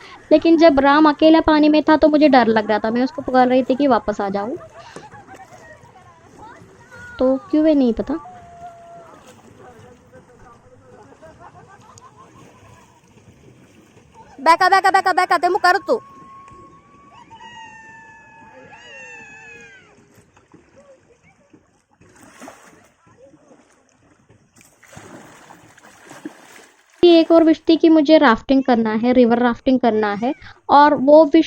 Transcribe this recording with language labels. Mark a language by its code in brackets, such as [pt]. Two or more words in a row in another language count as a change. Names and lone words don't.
[hi] लेकिन जब राम अकेला पानी में था तो मुझे डर लग रहा था, मैं उसको पुकार रही थी कि वापस आ जाओ, तो क्यों है नहीं पता। बैका बैका बैका बैका ते मुकर तू एक और विश थी कि मुझे राफ्टिंग करना है, [en] river rafting [hi] करना है, और वो विश